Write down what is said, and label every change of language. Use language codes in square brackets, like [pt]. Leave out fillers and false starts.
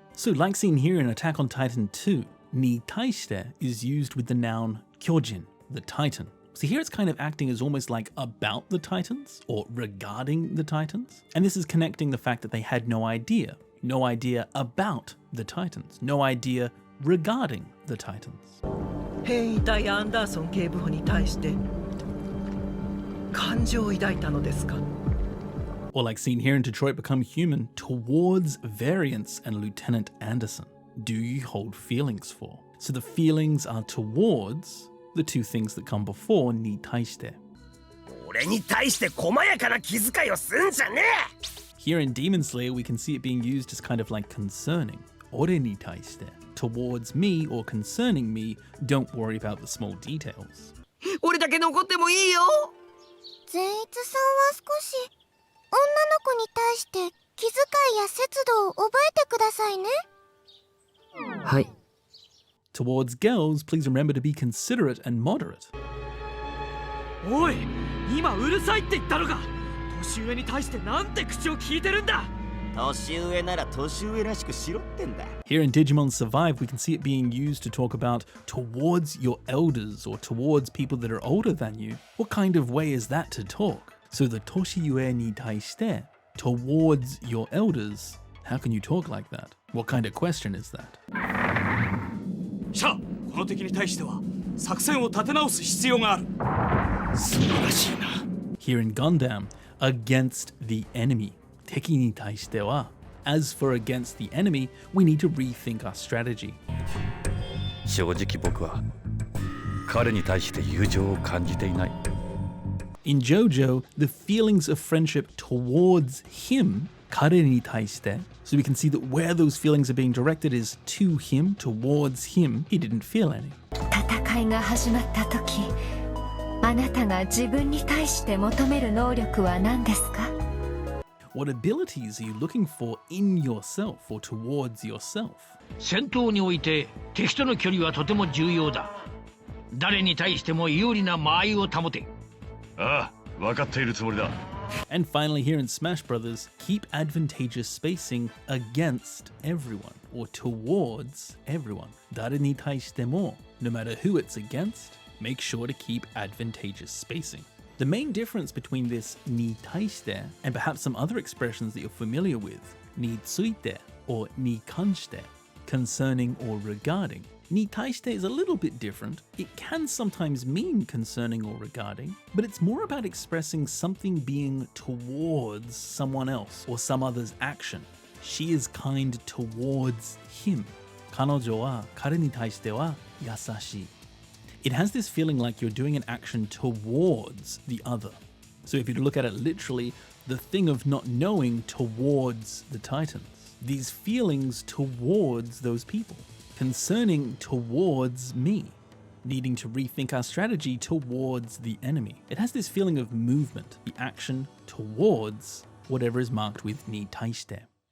[en] So like seen here in Attack on Titan 2, ni taishite is used with the noun kyojin, the Titan. So here it's kind of acting as almost like about the Titans or regarding the Titans. And this is connecting the fact that they had no idea about the Titans, no idea regarding the Titans. [ja] 兵隊アンダーソン警部補に対して感情を抱いたのですか? [en] Or like seen here in Detroit Become Human, towards Variance and Lieutenant Anderson. Do you hold feelings for? So the feelings are towards the two things that come before ni taishite. [ja] 俺に対して細やかな気遣いをすんじゃねえ! [en] Here in Demon Slayer, we can see it being used as kind of like concerning. Ore ni taishite. Towards me or concerning me, don't worry about the small details. [ja] 俺だけ残ってもいいよ。善逸さんは少し女の子に対して気遣いや節度を覚えてくださいね。はい。 [en] Towards girls, please remember to be considerate and moderate. [ja] おい、今うるさいって言ったのか。年上に対してなんて口を聞いてるんだ。 [en] Here in Digimon Survive, we can see it being used to talk about towards your elders or towards people that are older than you. What kind of way is that to talk? So the toshiyue ni taishite, towards your elders, how can you talk like that? What kind of question is that? [ja] シャ、この敵に対しては作戦を立て直す必要がある。素晴らしいな。 [en] Here in Gundam, against the enemy. [ja] 敵に対しては [en] As for against the enemy, we need to rethink our strategy. [ja] 正直僕は彼に対して友情を感じていない。 [en] In JoJo, the feelings of friendship towards him, [ja] 彼に対して, [en] so we can see that where those feelings are being directed is to him, towards him, he didn't feel any. [ja] 戦いが始まった時、あなたが自分に対して求める能力は何ですか? [en] What abilities are you looking for in yourself or towards yourself? [ja] 戦闘において敵との距離はとても重要だ。誰に対しても有利な間合いを保て。ああ、分かっているつもりだ。 [en] And finally, here in Smash Brothers, keep advantageous spacing against everyone or towards everyone. [ja] 誰に対しても, [en] no matter who it's against, make sure to keep advantageous spacing. The main difference between this に対して and perhaps some other expressions that you're familiar with, について or に関して, concerning or regarding. に対して is a little bit different. It can sometimes mean concerning or regarding, but it's more about expressing something being towards someone else or some other's action. She is kind towards him. [ja] 彼女は彼に対しては優しい. [en] It has this feeling like you're doing an action towards the other. So if you look at it literally, the thing of not knowing towards the Titans. These feelings towards those people. Concerning towards me. Needing to rethink our strategy towards the enemy. It has this feeling of movement, the action towards whatever is marked with に対して.